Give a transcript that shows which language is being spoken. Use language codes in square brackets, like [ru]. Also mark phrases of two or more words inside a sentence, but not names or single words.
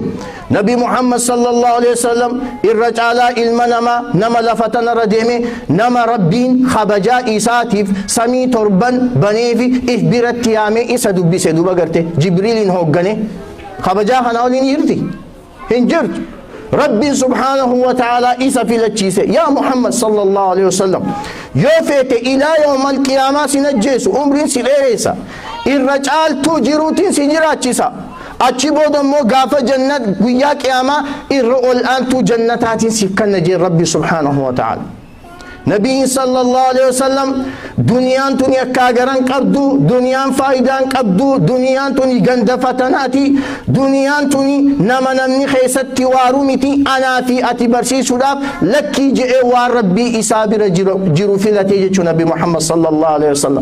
[om] Nabi Muhammad [ar] صلى الله عليه وسلم [om] irra caalaa ilma nama lafatanarra deeme nama rabbiin kabajaa isaatiif samii torban baneefi if biratti yaamee isa dubbise duba garte Jibriiliin hooggane kabajaa kana waliin jirti hin jirtu. Rabbi [ar] سبحانه وتعالى [om] isa filachiise ya Muhammad [ar] صلى الله عليه وسلم [om] yoo feete [ar] إلى يوم القيامة [om] si najjeesu umriin si dheeressa irra caaltuu jiruutiin si jiraachisa. Achi booda immoo gaafa jannat guyyaa qiyaamaa irra ol aantuu jannataatiin siif kenna jee rabbi [ar] سبحانه وتعالى. [om] Nabiin [ar] صلى الله عليه وسلم [om] duniyaan tuni akka garan qabdu, duniyaan faayidaan qabdu, duniyaan tuni ganda fatanaati, duniyaan tuni nama namni keessatti waaru miti anaa fi ati barsiisuudhaaf lakkii je'ee waan rabbii isaa bira jiru filatee jechuu Nabi Muhammad [ar] صلى الله عليه وسلم.